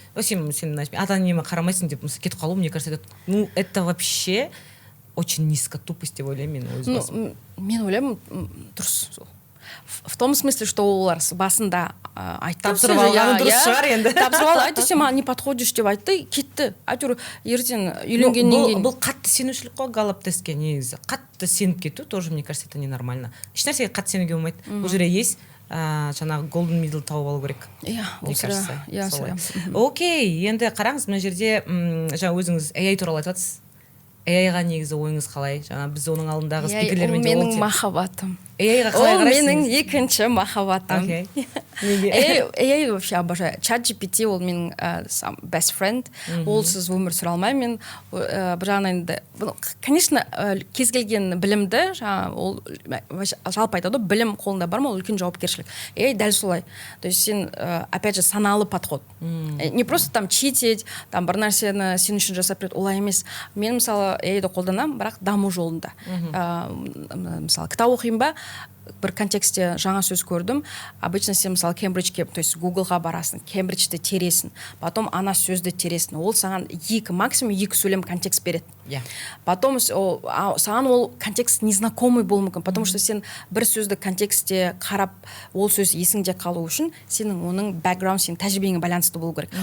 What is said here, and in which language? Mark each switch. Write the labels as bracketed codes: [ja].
[kk] Сен ата-енеме қарамайсың деп кетіп қалу, [ru] мне кажется, это вообще очень низко тупость [kk] деп ойлаймын мен өз басым. Мен ойлаймын, дұрыс. [ru] В том смысле, что [kk] олар басында айтты. Тапсырып алғаны дұрыс шығар енді. Тапсырып алды, айтты, сен маған [ru] не подходишь [kk] деп айтты, кетті. Әйтеуір ертең үйленгеннен кейін. Бұл қатты сенушілік қой Галлап тестке негізі. Қатты сеніп кету тоже, [ru] мне кажется, это ненормально. [kk] Ешнәрсеге қатты сенуге болмайды. Бұл жерде есть жаңағы [en] golden middle [kk] тауып алу керек. [ru] Мне кажется. [kk] Окей, енді қараңыз, мына жерде жаңа өзіңіз AI туралы айтыватсыз. AI-ға негізі ойыңыз қалай? Жаңа біз оның алдындағы спикерлермен де менің махаббатым. AI-ға қалай қарайсыз? Ол менің екінші махаббатым. AI [ru] вообще обожаю. [kk] ChatGPT ол менің [en] best friend. [kk] Олсыз өмір сүре алмаймын. Мен бір жағынан енді, конечно, кез келген білімді, ол жалпы айтады, білім қолында бар ма, ол үлкен жауапкершілік. AI дәл солай. [ru] То есть сен, опять же, саналы подход. Не просто там читить, [kk] там бір нәрсені сен үшін жасап береді, олай емес. Мен мысалы AI-ді қолданамын, бірақ даму жолында. Мысалы, кітап оқимын ба, бір контекстте жаңа сөз көрдім. Обычно сен мысалы Кембриджге, то есть Гуглға барасың, Кембриджді тересің, потом ана сөзді тересің. Ол саған максимум 2 сөйлем контекст береді. Потом саған ол [ru] контекст незнакомый [kk] болуы мүмкін, [ru] потому что [kk] сен бір сөзді контекстте қарап, ол сөз есіңде қалу үшін, сенің оның бэкграунд, сенің тәжірибеңе байланысты болу керек.